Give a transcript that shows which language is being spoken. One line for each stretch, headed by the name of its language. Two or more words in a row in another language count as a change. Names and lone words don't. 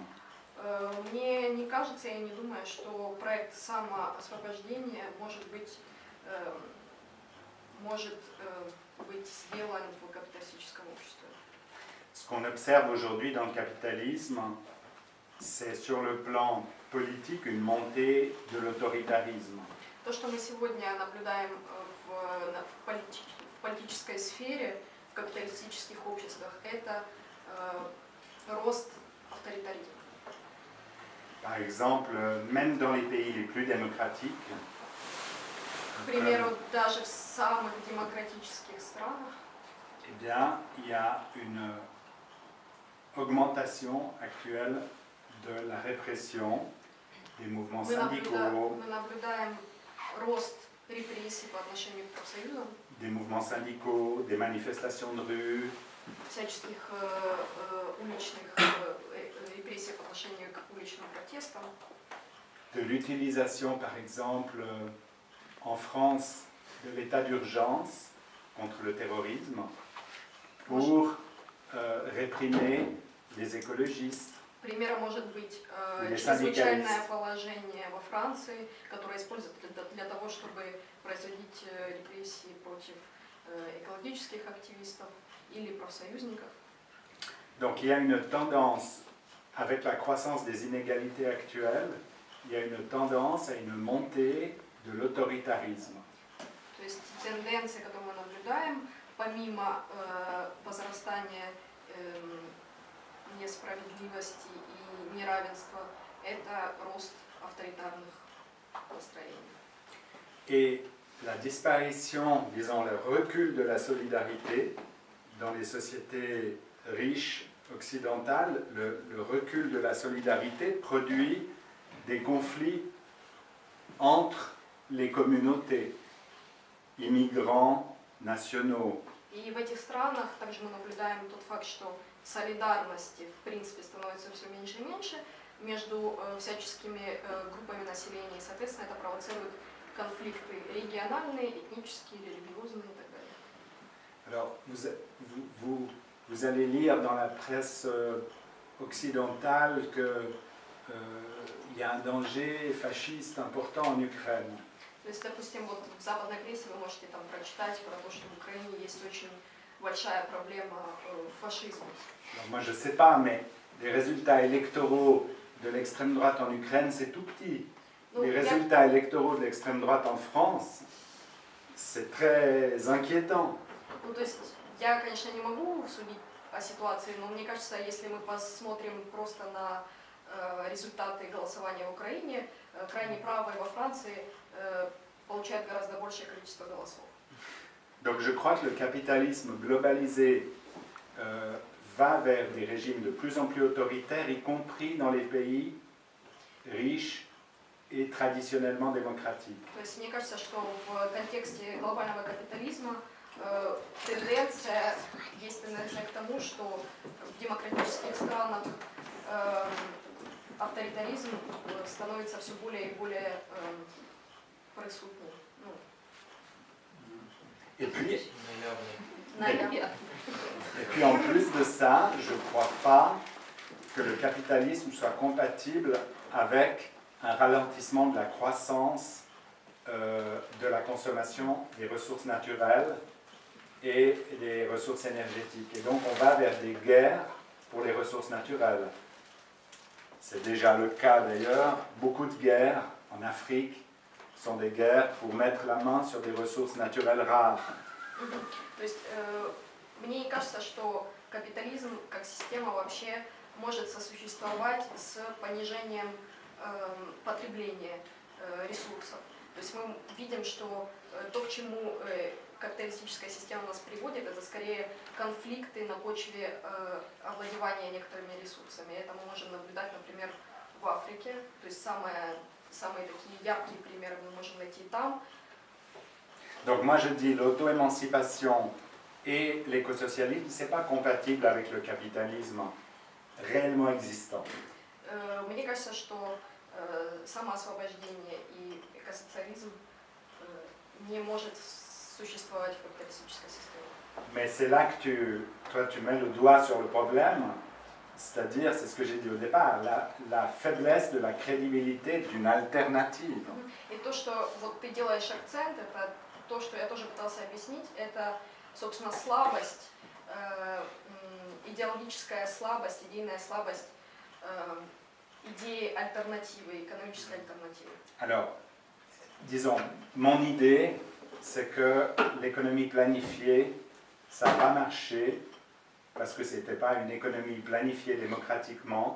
Russian: Мне не кажется, я не думаю, что проект самоосвобождения может быть сделан в капиталистическом обществе.
French: Ce qu'on observe aujourd'hui dans le capitalisme, c'est sur le plan politique une montée de l'autoritarisme.
Russian: То, что мы сегодня наблюдаем в политической сфере, в капиталистических обществах, это рост авторитаризма.
French: Par exemple, même dans les pays les plus démocratiques,
Russian: К примеру, даже в самых демократических странах
French: eh bien, il y a une augmentation actuelle de la répression des mouvements syndicaux,
Russian: мы наблюдаем рост репрессий по отношению к профсоюзам,
French: des mouvements syndicaux, des manifestations de rue,
Russian: всяческих уличных репрессий по отношению к уличным протестам,
French: de l'utilisation, par exemple, en France, de l'état d'urgence contre le terrorisme pour réprimer les écologistes.
Russian: Примером может быть Или чрезвычайное синдикалист. положение во Франции, которое используют для того, чтобы производить репрессии против экологических активистов или профсоюзников.
French: Donc il y a une tendance, avec la croissance des inégalités actuelles, il y a une tendance à une montée de l'autoritarisme.
Russian: То есть тенденция, которую мы наблюдаем, помимо возрастания несправедливости и неравенства, это рост авторитарных настроений.
French: Et la disparition, disons le recul de la solidarité dans les sociétés riches occidentales, le recul de la solidarité produit des conflits entre les communautés, immigrants, nationaux.
Russian: И в этих странах также мы наблюдаем тот факт, что солидарности в принципе становится все меньше и меньше между всяческими группами населения, и, соответственно, это провоцирует конфликты региональные, этнические, религиозные и так далее.
French: Alors, vous allez lire dans la presse occidentale qu'il y a un danger fasciste important en Ukraine.
Russian: То есть, допустим, вот в западной прессе вы можете там прочитать про то, что в Украине есть очень большая проблема фашизма.
French: Alors, moi, je ne sais pas, mais les résultats électoraux de l'extrême droite en Ukraine, c'est tout petit.
Russian: Ну,
French: Les résultats électoraux de l'extrême droite en France, c'est très inquiétant.
Russian: Ну, то есть, я, конечно, не могу судить о ситуации, но мне кажется, если мы посмотрим просто на результаты голосования в Украине, крайне правые во Франции получают гораздо большее количество голосов.
French: Donc je crois que le capitalisme globalisé va vers des régimes de plus en plus autoritaires, y compris dans les pays riches et traditionnellement démocratiques.
Russian: То есть мне кажется, что в контексте глобального капитализма есть тенденция к тому, что в демократических странах авторитаризм становится все более и более присутным.
French: Et puis,
Russian: Наверное.
French: et puis en plus de ça, je ne crois pas que le capitalisme soit compatible avec un ralentissement de la croissance de la consommation des ressources naturelles et des ressources énergétiques. Et donc on va vers des guerres pour les ressources naturelles. C'est déjà le cas d'ailleurs. Beaucoup de guerres en Afrique sont des guerres pour mettre la main sur des ressources naturelles rares.
Russian: То есть мне не кажется, что капитализм как система вообще может сосуществовать с понижением потребления ресурсов. То есть мы видим, что то, к чему капиталистическая система нас приводит, это скорее конфликты на почве овладевания некоторыми ресурсами. Это мы можем наблюдать, например, в Африке. То есть самые такие яркие примеры мы можем найти там.
French: Donc moi je dis l'auto-émancipation et l'écosocialisme, c'est pas compatible avec le capitalisme réellement existant.
Russian: Мне кажется, что самоосвобождение и экосоциализм не может существовать в капиталистической системе.
French: Mais c'est là que toi tu mets le doigt sur le problème, c'est-à-dire, c'est ce que j'ai dit au départ, la faiblesse de la crédibilité d'une alternative.
Russian: И то, что вот ты делаешь акцент, это то, что я тоже пытался объяснить, это, собственно, слабость, идеологическая слабость, идейная слабость идеи альтернативы, экономической альтернативы.
French: Alors, disons, mon idée, c'est que l'économie planifiée, ça n'a pas marché parce que ce n'était pas une économie planifiée démocratiquement.